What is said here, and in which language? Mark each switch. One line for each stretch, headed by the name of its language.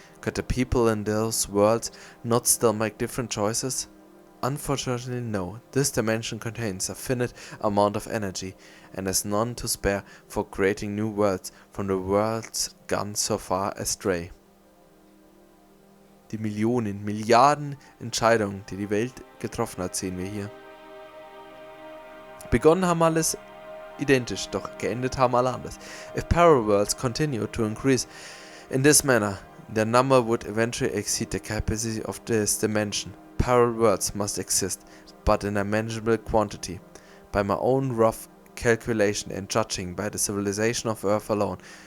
English: Could the people in those worlds not still make different choices? Unfortunately, no. This dimension contains a finite amount of energy, and has none to spare for creating new worlds from the worlds gone so far astray.
German: Die Millionen, Milliarden Entscheidungen, die die Welt getroffen hat, sehen wir hier. Begonnen haben alles identisch, doch geendet haben alle anders.
English: If parallel worlds continue to increase in this manner, their number would eventually exceed the capacity of this dimension. Parallel worlds must exist, but in a manageable quantity. By my own rough calculation and judging by the civilization of Earth alone,